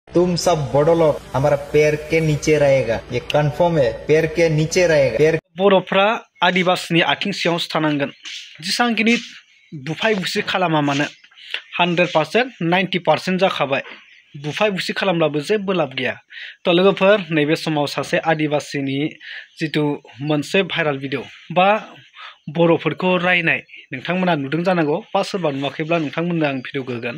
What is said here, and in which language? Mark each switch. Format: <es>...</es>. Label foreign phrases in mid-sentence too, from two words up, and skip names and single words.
<hi>तुम सब बड़ो लोग हमारा पैर के नीचे रहेगा, ये कंफर्म है। पैर के नीचे रहेगा। पैर</hi> <brx>बर'फ्रा आदिबासिनि आथिं सिङावसो थानांगोन। जेसांखिनि बुफाय बुसि खालामा मानो 100% 90% जाखाबाय। बुफाय बुसि खालामब्लाबो जेबो लाब गैया। तो लोगोफोर नैबे समाव सासे आदिबासिनि जितु मोनसे</brx> <en>viral video</en> <brx>बा बर'फोरखौ रायनाय नोंथांमोना नुदों जानांगौ बा सोरबा नुवाखैब्ला नोंथांमोननो आं भिडिअ होगोन।</brx>